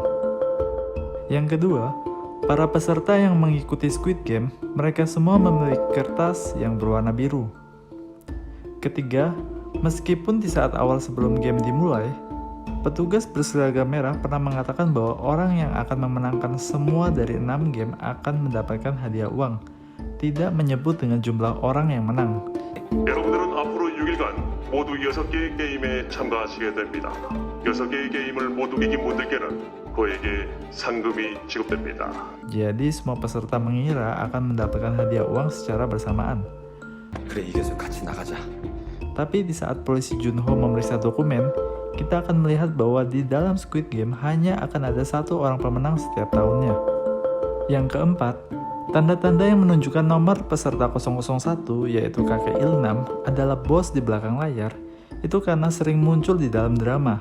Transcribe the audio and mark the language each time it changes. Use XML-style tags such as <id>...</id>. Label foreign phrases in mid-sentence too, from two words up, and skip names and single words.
<id>Yang kedua, para peserta yang mengikuti Squid Game, mereka semua memiliki kertas yang berwarna biru. Ketiga, meskipun di saat awal sebelum game dimulai, petugas berseragam merah pernah mengatakan bahwa orang yang akan memenangkan semua dari 6 game akan mendapatkan hadiah uang, tidak menyebut dengan jumlah orang yang menang.</id> <ko>여러분들은 앞으로 6일간 모두 6개의 게임에 참가하시게 됩니다. 6개의 게임을 모두 이긴 분들께는 그에게 상금이 지급됩니다.</ko> <id>Jadi semua peserta mengira akan mendapatkan hadiah uang secara bersamaan.</id> <ko>그래 이겨서 같이 나가자.</ko> <id>Tapi di saat polisi Junho memeriksa dokumen, kita akan melihat bahwa di dalam Squid Game hanya akan ada satu orang pemenang setiap tahunnya. Yang keempat, tanda-tanda yang menunjukkan nomor peserta 001 yaitu kakek Ilnam adalah bos di belakang layar, itu karena sering muncul di dalam drama.</id>